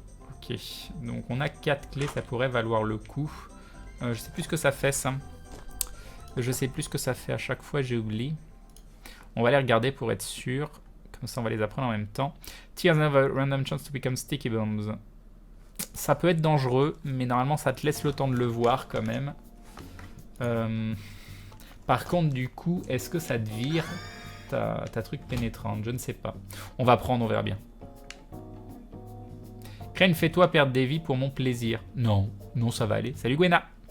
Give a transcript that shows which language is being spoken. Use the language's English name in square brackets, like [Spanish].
[French] Ok, donc on a 4 clés, ça pourrait valoir le coup. Je sais plus ce que ça fait ça. Je sais plus ce que ça fait à chaque fois, j'ai oublié. On va les regarder pour être sûr. Comme ça, on va les apprendre en même temps. [English] Tears have a random chance to become sticky bombs. [French] Ça peut être dangereux, mais normalement, ça te laisse le temps de le voir quand même. Par contre, du coup, est-ce que ça te vire ta truc pénétrante? Je ne sais pas. On va prendre, on verra bien. Crane, fais-toi perdre des vies pour mon plaisir. Non, non, ça va aller. Salut Gwena.